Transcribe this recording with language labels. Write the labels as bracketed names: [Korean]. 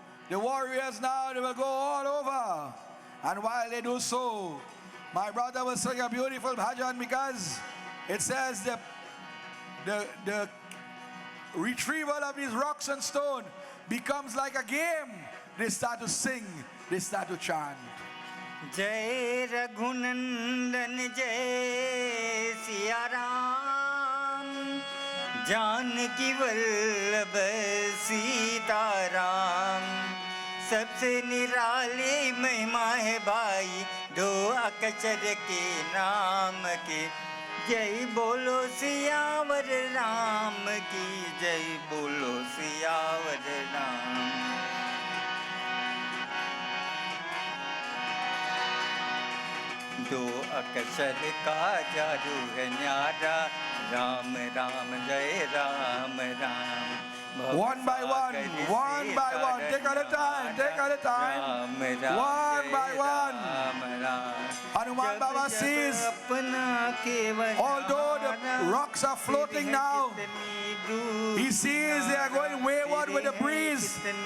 [English] The warriors now, they will go all over. And while they do so, my brother will sing a beautiful bhajan, because it says the retrieval of these rocks and stone becomes like a game. They start to sing, they start to chant. [Hindi] जय रघुनंदन जय सिया राम जानकी वल्लभ सीताराम सबसे निराली महिमा है भाई दो अक्षर के नाम के जय बोलो सियावर राम की जय बोलो सियावर राम दो अक्षर का जादू है न्यारा राम राम जय Ram Ram [English] One by one, take at a time, one by one. Hanuman Baba sees, although the rocks are floating now, he sees they are going wayward with the breeze.